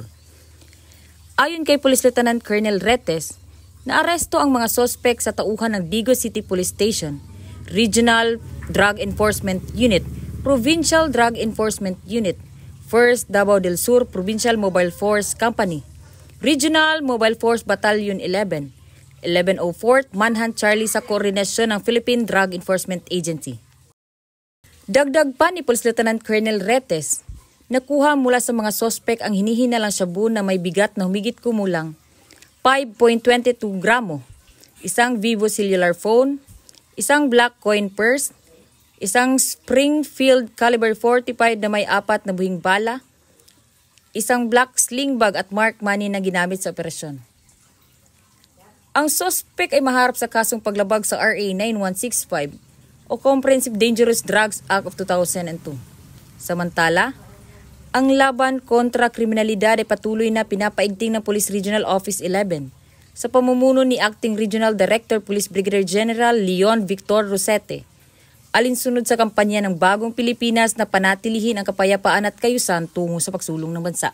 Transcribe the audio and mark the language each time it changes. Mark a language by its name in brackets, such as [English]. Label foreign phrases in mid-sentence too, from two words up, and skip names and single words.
[Filipino] Ayon kay Police Lieutenant Colonel Retes, naaresto ang mga suspect sa tauhan ng Digos City Police Station, Regional Drug Enforcement Unit, Provincial Drug Enforcement Unit, 1st Davao del Sur Provincial Mobile Force Company, Regional Mobile Force Battalion 11, 1104th Manhunt Charlie sa koordinasyon ng Philippine Drug Enforcement Agency. Dagdag pa ni Police Lieutenant Colonel Retes, nakuha mula sa mga sospek ang hinihinalang shabu na may bigat na humigit kumulang 5.22 gramo, isang Vivo [English] cellular phone, [Filipino] isang [English] black coin purse, [Filipino] isang Springfield caliber 45 na may 4 na buhing bala, isang [English] black sling bag [Filipino] at [English] marked money [Filipino] na ginamit sa operasyon. Ang sospek ay maharap sa kasong paglabag sa RA 9165 o Comprehensive Dangerous Drugs Act of 2002. Samantala, ang laban kontra kriminalidad ay patuloy na pinapaigting ng Police Regional Office 11 sa pamumuno ni Acting Regional Director Police Brigadier General Leon Victor Rosete, alinsunod sa kampanya ng Bagong Pilipinas na panatilihin ang kapayapaan at kayusan tungo sa pagsulong ng bansa.